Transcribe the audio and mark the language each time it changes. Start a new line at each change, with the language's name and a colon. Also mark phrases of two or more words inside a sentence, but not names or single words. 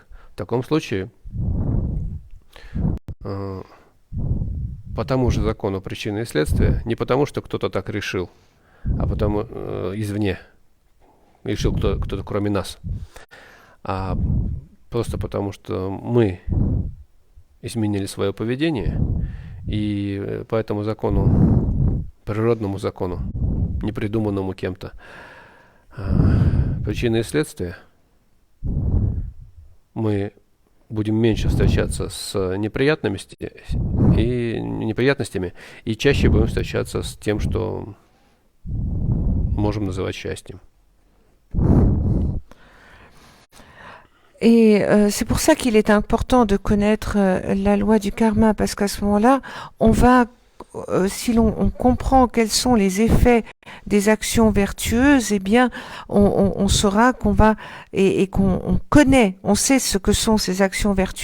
Russian: В таком случае, по тому же закону причины и следствия, не потому, что кто-то так решил, а потому извне, решил кто-то кроме нас, а просто потому, что мы изменили свое поведение, и по этому закону, природному закону, не придуманному кем-то, причины и следствия, мы будем меньше встречаться с неприятностями и чаще будем встречаться с тем, что можем называть счастьем.
French: Et c'est pour ça qu'il est important de connaître la loi du karma, parce qu'à ce moment-là, on va, si on comprend quels sont les effets des actions vertueuses, eh bien, on saura qu'on va et qu'on connaît, on sait ce que sont ces actions vertueuses.